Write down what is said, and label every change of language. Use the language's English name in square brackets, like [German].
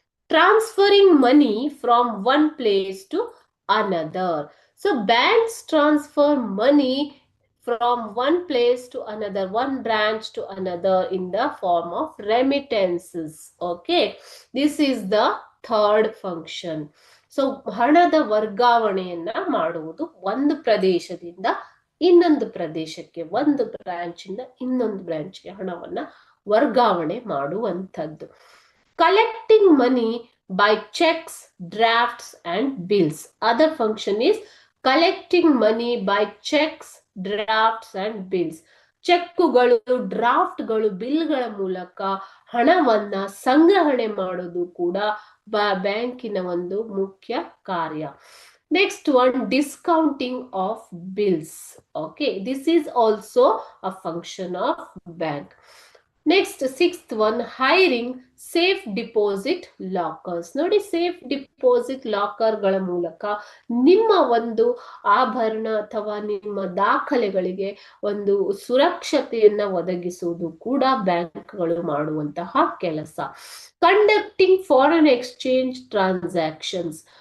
[English] Transferring money from one place to another. So banks transfer money from one place to another, one branch to another in the form of remittances. Okay, this is the third function. [Kannada] So ಹಣದ ವರ್ಗಾವಣೆಯನ್ನ ಮಾಡುವುದು ಒಂದು ಪ್ರದೇಶದಿಂದ ಇನ್ನೊಂದು ಪ್ರದೇಶಕ್ಕೆ, ಒಂದು branch ಇಂದ ಇನ್ನೊಂದು ಬ್ರಾಂಚ್ಗೆ ಹಣವನ್ನ ವರ್ಗಾವಣೆ ಮಾಡುವಂಥದ್ದು. [English] Collecting money by checks, drafts and bills. Other function is collecting money by checks, drafts and bills. [Kannada] ಚೆಕ್ಕುಗಳು, ಡ್ರಾಫ್ಟ್ಗಳು, ಬಿಲ್ಗಳ ಮೂಲಕ ಹಣವನ್ನ ಸಂಗ್ರಹಣೆ ಮಾಡೋದು ಕೂಡ ಬ್ಯಾಂಕಿನ ಒಂದು ಮುಖ್ಯ ಕಾರ್ಯ. [English] Next one, discounting of bills. Okay, this is also a function of bank. Next, sixth one, hiring safe deposit lockers. [Kannada] ನೋಡಿ, ಸೇಫ್ ಡಿಪಾಸಿಟ್ ಲಾಕರ್ ಗಳ ಮೂಲಕ ನಿಮ್ಮ ಒಂದು ಆಭರಣ ಅಥವಾ ನಿಮ್ಮ ದಾಖಲೆಗಳಿಗೆ ಒಂದು ಸುರಕ್ಷತೆಯನ್ನ ಒದಗಿಸುವುದು ಕೂಡ ಬ್ಯಾಂಕ್ಗಳು ಮಾಡುವಂತಹ ಕೆಲಸ. [English] Conducting foreign exchange transactions.